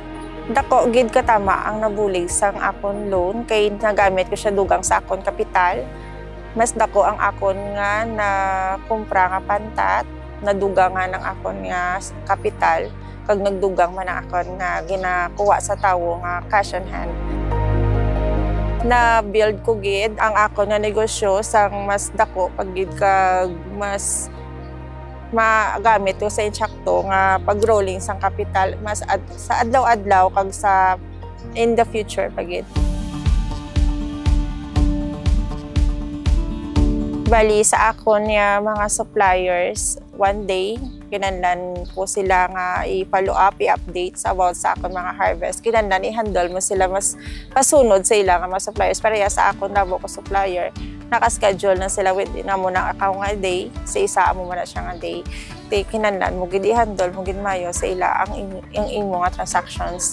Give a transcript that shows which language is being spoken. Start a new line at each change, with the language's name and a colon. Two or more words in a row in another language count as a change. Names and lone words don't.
Hiligaynon: Dako gid katama ang nabulig sang akon loan, kay nagamit ko siya dugang sa akon kapital. Mas dako ang akon nga na kumpra nga pantat, nadugang nga ng akon nga kapital, kag nagdugang man ang akon nga ginakuha sa tawo nga
English: cash on hand.
Hiligaynon: Na build ko gid ang akon nga negosyo sang mas dako pag gid kag mas magamit ko sa insakto nga pag-rolling sang kapital, mas sa adlaw-adlaw kag sa
English: in the future
Hiligaynon: pag gid. Bali sa akon nga mga suppliers,
English: one day,
Hiligaynon: kinahanglan po sila nga i-follow up, i-update about sa akon mga harvest. Kinahanglan i-handle mo sila mas kasunod sa ilang mga suppliers. Pareha sa akon nabo ko supplier, naka-schedule na sila within mo na akaw nga day, sa isa mo man na siya nga day. Kinahanglan mo gid i-handle mo gid mayo sa ila ang imo nga transactions.